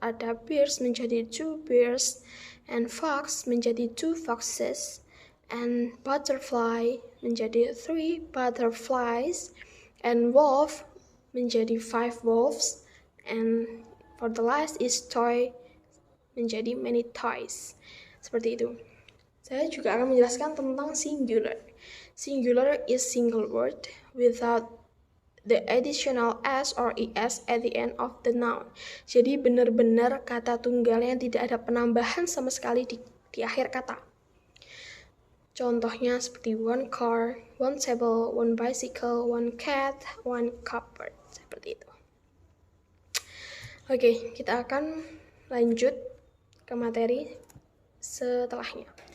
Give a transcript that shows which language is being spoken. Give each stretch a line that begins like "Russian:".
Indonesian: Ada
English: bears menjadi 2 bears, and fox menjadi 2 foxes, and butterfly menjadi 3 butterflies, and wolf menjadi 5 wolves, and for the last is toy menjadi many toys.
Indonesian: Seperti itu. Saya juga akan menjelaskan tentang singular.
English: Singular is single word without the additional s or es at the end of the noun.
Indonesian: Jadi benar-benar kata tunggal yang tidak ada penambahan sama sekali di akhir kata. Contohnya seperti
English: one car, one table, one bicycle, one cat, one cupboard.
Indonesian: Seperti itu. Oke, kita akan lanjut ke materi setelahnya.